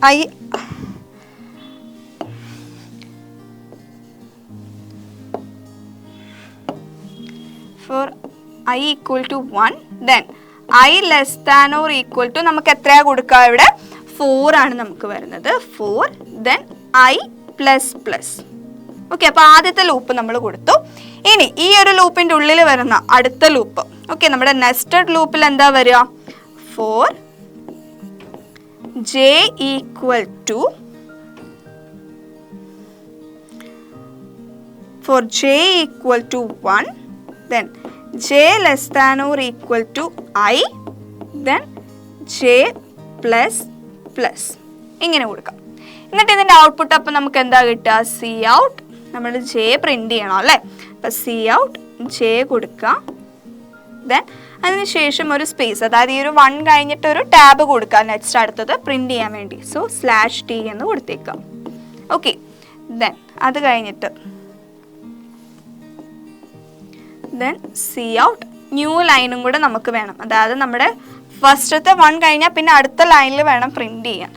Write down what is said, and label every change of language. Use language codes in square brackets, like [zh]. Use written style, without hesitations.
[en] i for i equal to 1, then i less than or equal to [ml] നമുക്ക് എത്രയാ കൊടുക്കുക? ഇവിടെ 4 ആണ് നമുക്ക് വരുന്നത്. [en] 4 then i plus plus. [ml] Okay, അപ്പോൾ ആദ്യത്തെ ലൂപ്പ് നമ്മൾ കൊടുത്തു. ഇനി ഈ ഒരു ലൂപ്പിന്റെ ഉള്ളിൽ വരുന്ന അടുത്ത ലൂപ്പ്, ഓക്കെ, നമ്മുടെ നെസ്റ്റഡ് ലൂപ്പിൽ എന്താ വരിക? [en] for j equal to for j equal to 1, then j less than or equal to I, then j plus plus [ml] ഇങ്ങനെ കൊടുക്കാം. എന്നിട്ട് ഇതിൻ്റെ ഔട്ട്പുട്ട് അപ്പം നമുക്ക് എന്താ കിട്ടുക? സി ഔട്ട്, നമ്മൾ ജെ പ്രിന്റ് ചെയ്യണം അല്ലേ? അപ്പം സി ഔട്ട് ജെ കൊടുക്കുക. ദെൻ അതിനുശേഷം ഒരു സ്പേസ്, അതായത് ഈ ഒരു 1 കഴിഞ്ഞിട്ട് ഒരു ടാബ് കൊടുക്കുക നെക്സ്റ്റ് അടുത്തത് പ്രിന്റ് ചെയ്യാൻ വേണ്ടി. സോ /t എന്ന് കൊടുത്തേക്കാം. ഓക്കെ, ദെൻ അത് കഴിഞ്ഞിട്ട് ദെൻ സി ഔട്ട് ന്യൂ ലൈനും കൂടെ നമുക്ക് വേണം, അതായത് നമ്മുടെ ഫസ്റ്റത്തെ 1 കഴിഞ്ഞാൽ പിന്നെ അടുത്ത ലൈനിൽ വേണം പ്രിന്റ് ചെയ്യാൻ.